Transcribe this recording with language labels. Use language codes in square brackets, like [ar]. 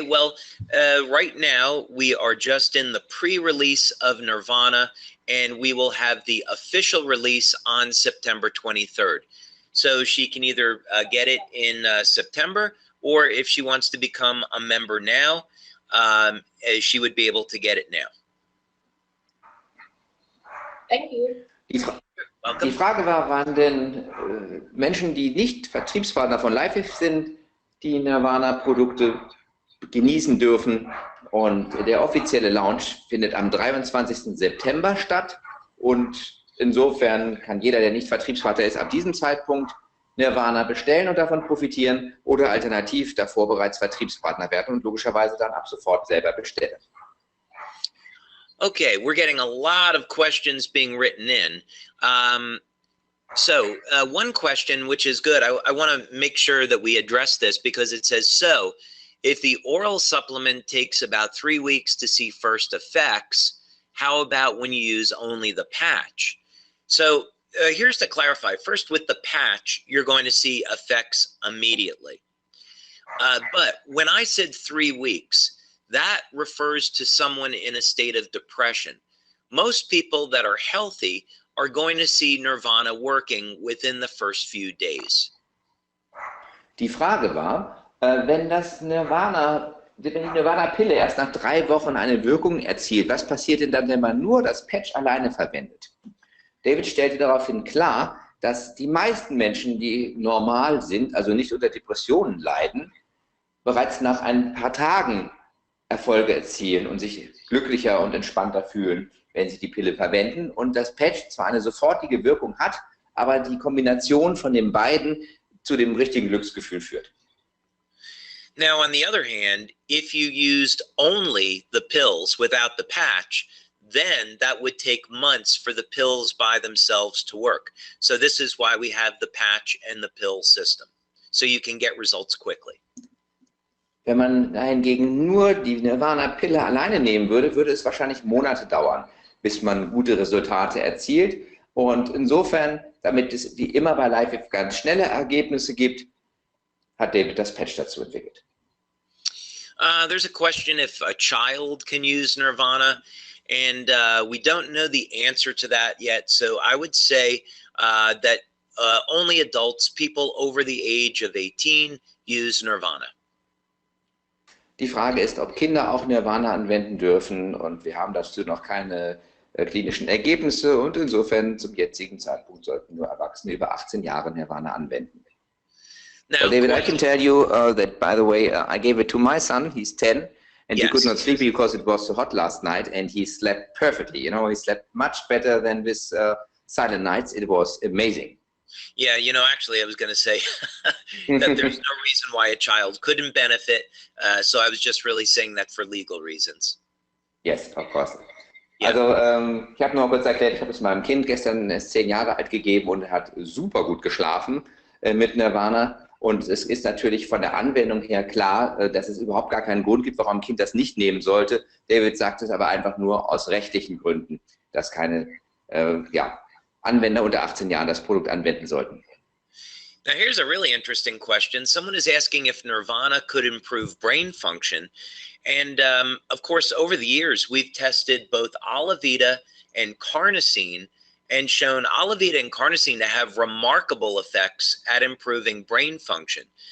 [en] Well, right now we are just in the pre-release of Nirvana, and we will have the official release on September 23rd. So she can either get it in September, or if she wants to become a member now, she would be able to get it now. Thank you. [de] Die Frage war, waren denn Menschen, die nicht Vertriebspartner von LifeWave sind, die Nirvana-Produkte genießen dürfen. Und der offizielle Launch findet am 23. September statt. Und insofern kann jeder, der nicht Vertriebspartner ist, ab diesem Zeitpunkt Nirvana bestellen und davon profitieren oder alternativ davor bereits Vertriebspartner werden und logischerweise dann ab sofort selber bestellen. [en] Okay, we're getting a lot of questions being written in. So one question, which is good, I want to make sure that we address this because it says, so if the oral supplement takes about 3 weeks to see first effects, how about when you use only the patch? So here's to clarify. First, with the patch, you're going to see effects immediately. But when I said 3 weeks, that refers to someone in a state of depression. Most people that are healthy are going to see Nirvana working within the first few days. [de] Die Frage war, wenn die Nirvana-Pille erst nach 3 Wochen eine Wirkung erzielt, was passiert denn dann, wenn man nur das Patch alleine verwendet? David stellte daraufhin klar, dass die meisten Menschen, die normal sind, also nicht unter Depressionen leiden, bereits nach ein paar Tagen Erfolge erzielen und sich glücklicher und entspannter fühlen, wenn sie die Pille verwenden. Und das Patch zwar eine sofortige Wirkung hat, aber die Kombination von den beiden zu dem richtigen Glücksgefühl führt. [en] Now, on the other hand, if you used only the pills without the patch, then that would take months for the pills by themselves to work. So this is why we have the patch and the pill system, so you can get results quickly. [de] Wenn man hingegen nur die Nirvana-Pille alleine nehmen würde, würde es wahrscheinlich Monate dauern, bis man gute Resultate erzielt. Und insofern, damit es wie immer bei LifeWave ganz schnelle Ergebnisse gibt, hat David das Patch dazu entwickelt. [en] There's a question if a child can use Nirvana, and we don't know the answer to that yet. So I would say that only adults, people over the age of 18, use Nirvana. [de] Die Frage ist, ob Kinder auch Nirvana anwenden dürfen, und wir haben dazu noch keine klinischen Ergebnisse, und insofern zum jetzigen Zeitpunkt sollten nur Erwachsene über 18 Jahre Nirvana anwenden. [en] Now, Well, David, I can tell you that, by the way, I gave it to my son. He's 10, and he could not sleep because it was so hot last night, and he slept perfectly. You know, he slept much better than with silent nights. It was amazing. Yeah, you know, actually, I was going to say that there's no reason why a child couldn't benefit. So I was just really saying that for legal reasons. Yes, of course. Yeah. [de] Also, ich habe nur kurz erklärt, ich habe es meinem Kind gestern, er ist 10 Jahre alt, gegeben und er hat super gut geschlafen mit Nirvana. Und es ist natürlich von der Anwendung her klar, dass es überhaupt gar keinen Grund gibt, warum ein Kind das nicht nehmen sollte. David sagt es aber einfach nur aus rechtlichen Gründen, dass keine Anwender unter 18 Jahren das Produkt anwenden sollten. [en] Now, here's a really interesting question. Someone is asking if Nirvana could improve brain function. And of course, over the years, we've tested both Alavida and carnosine and shown Alavida and carnosine to have remarkable effects at improving brain function.